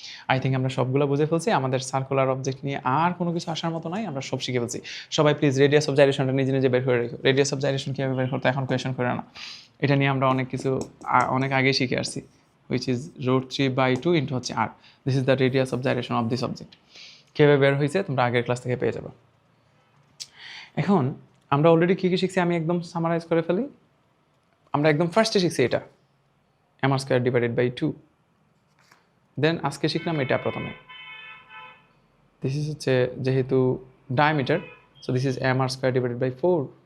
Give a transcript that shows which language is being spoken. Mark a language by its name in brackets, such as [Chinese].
[English] I think [Bangla] আমরা সবগুলো বুঝে ফেলছি। আমাদের সার্কুলার অবজেক্ট নিয়ে আর কোনো কিছু আসার মতো নাই, আমরা সব শিখে ফেলছি। সবাই প্লিজ রেডিয়াস অফ জাইরেশনটা নিজে নিজে বের করে রেখো। রেডিয়াস অফ জাইরেশন কীভাবে বের করতে এখন কোয়েশন করে না, এটা নিয়ে আমরা অনেক কিছু অনেক আগেই শিখে আসছি, [English] which is √3/2 into [Bangla] হচ্ছে r. [English] This is the radius of gyration of this object. [Bangla] কীভাবে বের হয়েছে তোমরা আগের ক্লাস থেকে পেয়ে যাবে। এখন আমরা অলরেডি কী কী শিখছি আমি একদম সামারাইজ করে ফেলি। আমরা একদম ফার্স্টে শিখছি এটা mr²/2। দেন আজকে শিখলাম এটা প্রথমে, দিস ইজ হচ্ছে যেহেতু diameter, so this is mr²/4।